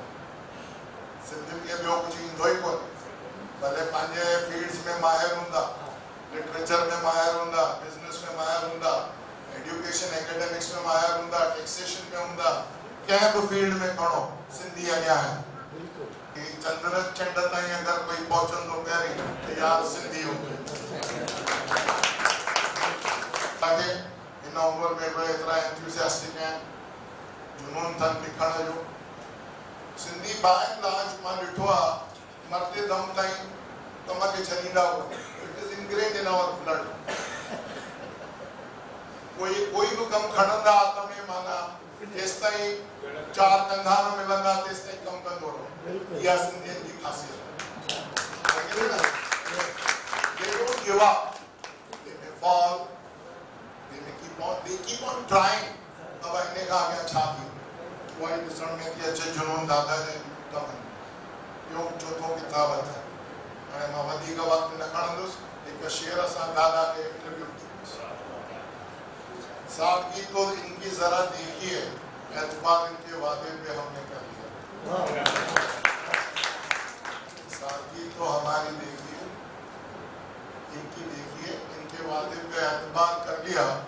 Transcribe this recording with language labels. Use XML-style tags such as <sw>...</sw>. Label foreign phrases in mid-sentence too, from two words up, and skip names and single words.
<sd>सिंधियुनि खे ॿियो कुझु ईंदो ई कोन्हे, भले पंहिंजे फील्ड्स में माहिर हूंदा, लिटरेचर में माहिर हूंदा, बिजनेस में माहिर हूंदा,</sd> <en>education academics</en> <sd>में माहिर हूंदा, टैक्सेशन में हूंदा, कंहिं बि फील्ड में खणो सिंधी अॻियां आहे। चंद्र चंड ताईं अगरि कोई पहुचंदो पहिरीं त यार सिंधी हूंदो। तव्हांखे हिन उमिरि में बि एतिरा एंथुसियास्टिक आहिनि, जुनून अथनि लिखण जो। सिंधी</sd> <en>by and large</en> <sd>मां ॾिठो आहे, मरते दम ताईं कम खे छॾींदा कोन्हे।</sd> <en>It is ingrained in our blood. कोई बि कमु खणंदा हथ में, माना जेसि ताईं चार कंधा न मिलंदा तेसि ताईं कमु कंदो रहो। इहा सिंधियुनि जी ख़ासियत आहे। They don't give up. They may fall. They keep on trying.</en> <sd>अब हिन खां अॻियां छा थींदो? उहा ई ॾिसण में थी अचे जुनून दादा जे कमनि। ॿियो चोथों किताब अथनि, हाणे मां वधीक वक़्तु न खणंदुसि, हिकु शेर सां दादा खे ट्रिब्यूट ॾींदुसि।</sd> <hi>सादगी तो इनकी जरा देखिए, एतबार इनके वादे पे हमने कर लिया। सादगी तो हमारी देखिए, इनकी देखिए, इनके वादे पे एतबार कर लिया।</hi>